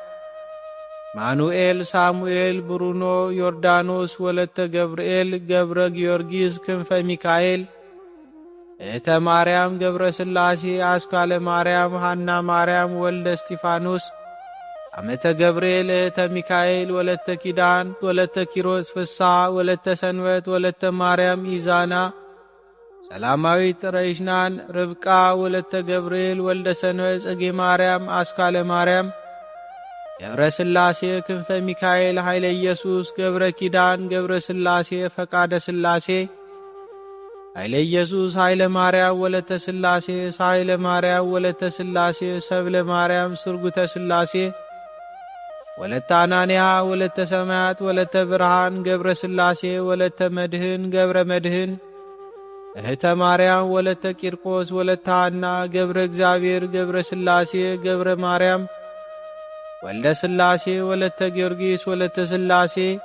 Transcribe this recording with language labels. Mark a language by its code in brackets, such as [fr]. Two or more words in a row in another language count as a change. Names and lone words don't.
[am] ማኑኤል ሳሙኤል ብሩኖ ዮርዳኖስ ወለተ ገብርኤል ገብረ ጊዮርጊስ ክንፈ ሚካኤል እህተ ማርያም ገብረ ሥላሴ አስካለ ማርያም ሐና ማርያም ወልደ እስጢፋኖስ አመተ ገብርኤል እህተ ሚካኤል ወለተ ኪዳን ወለተ ኪሮስ ፍሳ ወለተ ሰንበት ወለተ ማርያም ኢዛና ሰላማዊት ረይሽናን ርብቃ ወለተ ገብርኤል ወልደ ሰንበት ጽጌ ማርያም አስካለ ማርያም ገብረ ሥላሴ ክንፈ ሚካኤል ኃይለ ኢየሱስ ገብረ ኪዳን ገብረ ሥላሴ ፈቃደ ሥላሴ ኃይለ ኢየሱስ ኃይለ ማርያም ወለተ ሥላሴ ሳይለ ማርያም ወለተ ሥላሴ ሰብለ ማርያም ስርጉተ ሥላሴ ወለተ አናንያ ወለተ ሰማያት ወለተ ብርሃን ገብረ ሥላሴ ወለተ መድህን ገብረ መድህን እህተ ማርያም ወለተ ቂርቆስ ወለተ ሐና ገብረ እግዚአብሔር ገብረ ሥላሴ ገብረ ማርያም ወልደ ሥላሴ ወለተ ጊዮርጊስ ወለተ ሥላሴ